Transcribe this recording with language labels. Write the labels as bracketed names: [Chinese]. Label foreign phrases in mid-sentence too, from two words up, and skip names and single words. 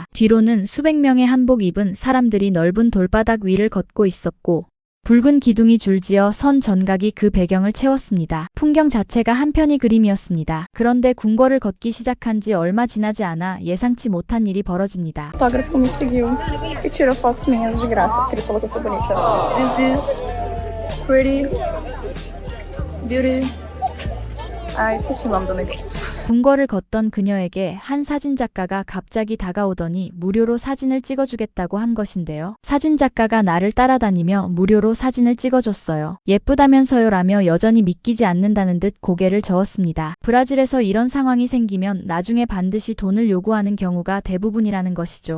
[Korean] 뒤로는 수백 명의 한복 입은 사람들이 넓은 돌바닥 위를 걷고 있었고 붉은 기둥이 줄지어 선 전각이 그 배경을 채웠습니다. 풍경 자체가 한편의 그림이었습니다. 그런데 궁궐을 걷기 시작한 지 얼마 지나지 않아 예상치 못한 일이 벌어집니다. [Portuguese] O fotógrafo me seguiu e tirou fotos minhas de graça, porque ele falou que eu sou bonita. [English] This is pretty beauty. [Portuguese] Ah, esqueci o nome do negócio. [Korean] 궁궐을 걷던 그녀에게 한 사진작가가 갑자기 다가오더니 무료로 사진을 찍어주겠다고 한 것인데요. 사진작가가 나를 따라다니며 무료로 사진을 찍어줬어요. 예쁘다면서요 라며 여전히 믿기지 않는다는 듯 고개를 저었습니다. 브라질에서 이런 상황이 생기면 나중에 반드시 돈을 요구하는 경우가 대부분이라는 것이죠.